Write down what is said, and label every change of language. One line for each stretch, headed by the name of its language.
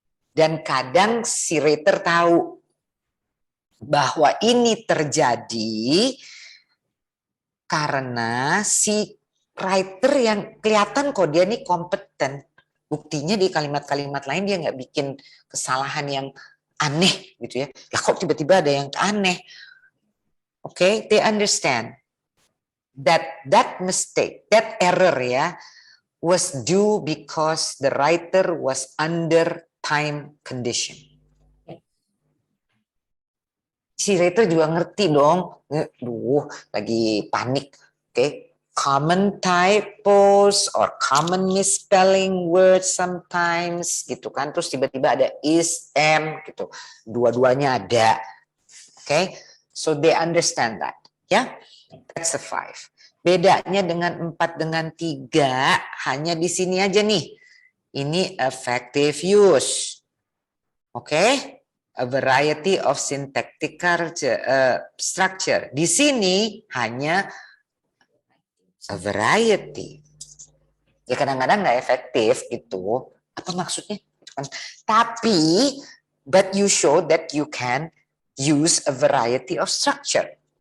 Indonesian: Dan kadang si writer tahu bahwa ini terjadi karena si writer yang kelihatan kok dia ini kompeten. Buktinya di kalimat-kalimat lain dia nggak bikin kesalahan yang aneh gitu ya. Lah kok tiba-tiba ada yang aneh?
English: Okay, they understand that mistake, that error ya, was due because the writer was under time condition.
Indonesian: Si writer juga ngerti dong, lagi panik.
English: Okay, common typos or common misspelling words sometimes
Indonesian: gitu kan, terus tiba-tiba ada is, am gitu, dua-duanya ada.
English: Okay, so they understand that, ya. That's a 5.
Indonesian: Bedanya dengan 4 dengan 3 hanya di sini aja nih.
English: Ini effective use. Okay? A variety of syntactic structure.
Indonesian: Di sini hanya
English: a variety.
Indonesian: Ya kadang-kadang nggak efektif gitu. Apa maksudnya? Tapi,
English: but you show that you can use a variety of structure.